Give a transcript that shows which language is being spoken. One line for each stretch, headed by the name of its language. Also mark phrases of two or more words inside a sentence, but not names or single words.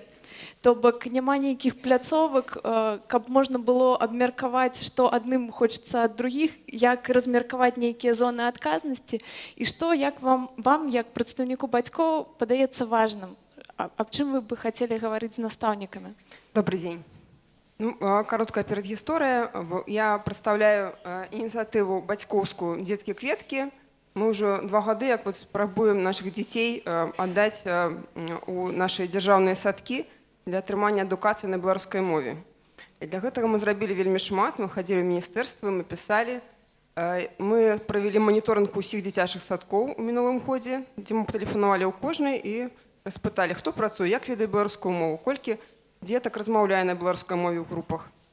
Belarusian: То бок няма нейкіх пляцовак, каб можна было абмеркаваць, што адным хочацца ад другіх, як размеркаваць нейкія зоны адказнасці, і што, як вам як прадстаўніку бацькоў, падаецца важным? Аб чым вы бы хацелі гаварыць з настаўнікамі?
Russian: Добрый день. Ну, короткая предыстория. Я представляю инициативу батькоўскую «Детки-кветки». Мы уже 2 гады як вот спрабуем наших детей отдать у наши державные садки
Belarusian: для атрымання адукацыі на беларускай мове. І для гэтага мы зрабілі вельмі шмат, мы хадзілі ў міністэрствы, мы пісалі, мы правялі маніторынг усіх дзіцячых садкоў у мінулым годзе, дзе мы тэлефанавалі ў кожнай і распыталі, хто працуе, як ведае беларускую мову, колькі дзетак размаўляе на беларускай мове ў групах.